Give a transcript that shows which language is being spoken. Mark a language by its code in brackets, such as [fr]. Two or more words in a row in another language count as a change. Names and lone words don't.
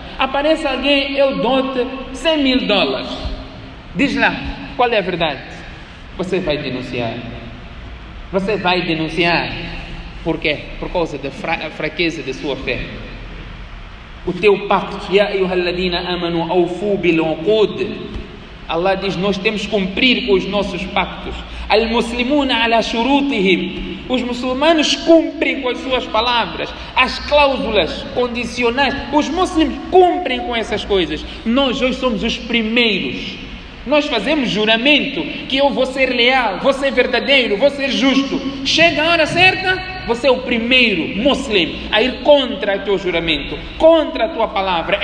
[pt] Aparece alguém, eu dou-te $100.000, diz lá, qual é a verdade? Você vai denunciar. Por quê? Por causa da fraqueza da sua fé. O teu pacto, [ar] يا أيها الذين آمنوا أوفوا بالعقود. [pt] Allah diz, nós temos que cumprir com os nossos pactos. [ar] المسلمون على شروطهم. [pt] Os muçulmanos cumprem com as suas palavras, as cláusulas condicionais. Os muçulmanos cumprem com essas coisas. Nós hoje somos os primeiros. Nós fazemos juramento que eu vou ser leal, vou ser verdadeiro, vou ser justo. Chega a hora certa, você é o primeiro muçulmano a ir contra o teu juramento, contra a tua palavra.